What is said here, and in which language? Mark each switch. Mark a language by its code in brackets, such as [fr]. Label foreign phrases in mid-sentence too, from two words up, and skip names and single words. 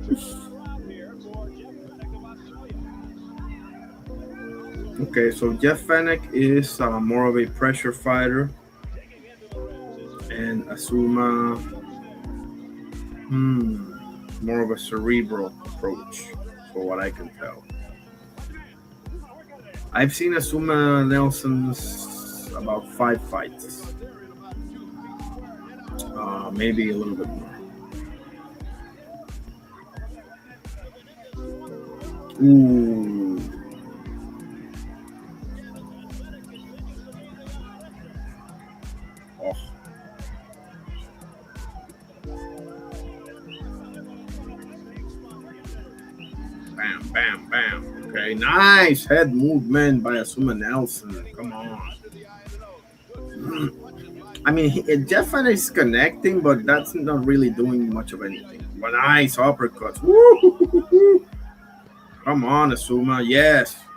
[en] Okay, so Jeff Fenech is more of a pressure fighter, and Azumah, more of a cerebral approach, for what I can tell. I've seen Azumah Nelson's about 5 fights, maybe a little bit more. Ooh. Oh. Bam, bam, bam. Okay, nice head movement by Azumah Nelson. Come on. I mean, Jeff Fenech is connecting, but that's not really doing much of anything. But nice uppercuts. Woo! Come on, Azumah. Yes.